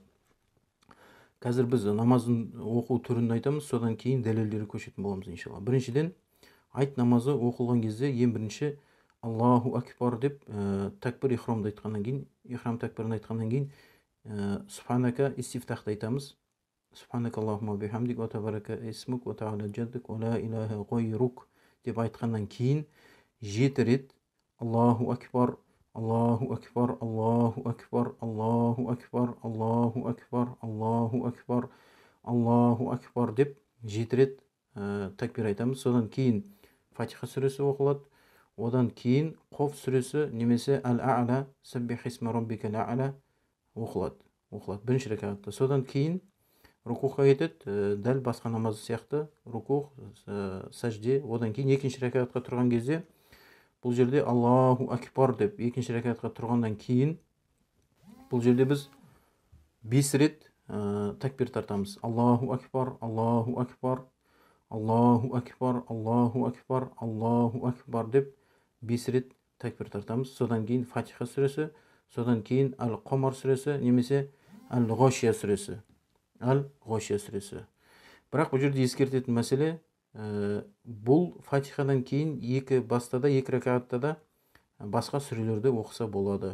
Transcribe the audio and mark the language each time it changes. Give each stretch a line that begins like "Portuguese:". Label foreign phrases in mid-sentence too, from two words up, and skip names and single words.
Kazakh: Қазір біз намаздың оқу түрін айтамыз, содан кейін дәлелдері көшетін боламыз иншалла. Біріншіден, айт намазы оқылған кезде ең бірінші
Arabic: الله أكبر
Kazakh: деп такбир ихрамды айтқаннан кейін, ихрам такбирін айтқаннан кейін субханака истифтахты айтамыз.
Arabic: سبحانك اللهم وبحمدك وتبارك اسمك وتعالى جدك ولا إله غيرك
Kazakh: деп айтқаннан кейін 7 рет
Arabic: الله أكبر، الله أكبر، الله أكبر، الله أكبر، الله أكبر، الله أكبر، الله أكبر
Kazakh: деп 7 рет такбир айтамыз. Содан кейін Фатиха сүресі оқылады. Одан кейін Қоф сүресі немесе Әл-А'ла,
Arabic: سبح اسم ربك الأعلى
Kazakh: оқылады. Бірінші рекатта. Содан кейін рукуға кетеді, дәл басқа намаз сияқты рукух, сәжде. Одан кейін екінші рекатқа тұрған кезде бұл жерде
Arabic: الله أكبر
Kazakh: деп екінші рекатқа тұрғаннан кейін бұл жерде біз 5 рет такбир тартамыз.
Arabic: الله أكبر، الله أكبر، الله أكبر، الله أكبر، الله أكبر
Kazakh: деп 5 рет такбир тартамыз. Содан кейін Фатиха сүресі, содан кейін Әл-Қамар сүресі немесе Әл-Ғашия сүресі. Әл-Ғашия сүресі. Бірақ бұл жерде ескертетін мәселе, бұл Фатихадан кейін бастада, екі ракатта да басқа сүрелерді оқыса болады.